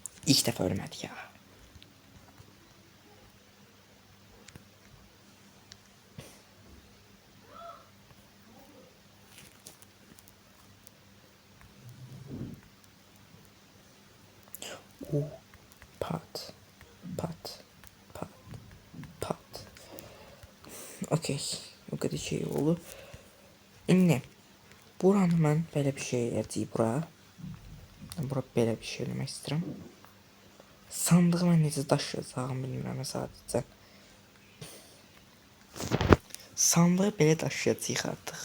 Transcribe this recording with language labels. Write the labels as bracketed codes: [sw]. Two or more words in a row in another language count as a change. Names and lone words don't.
[tr] İlk defa ölmedi ya. Pat. Pat. Pat. Pat. Okey. O kadar şey oldu. [az] İndi. Buranı mən belə bir şey edeyim bura. Bura belə bir şey eləmək istəyirəm. Sandığı mən necə daşıyacağım bilmirəm sadəcə. Sandığı belə daşıyacağıq artıq.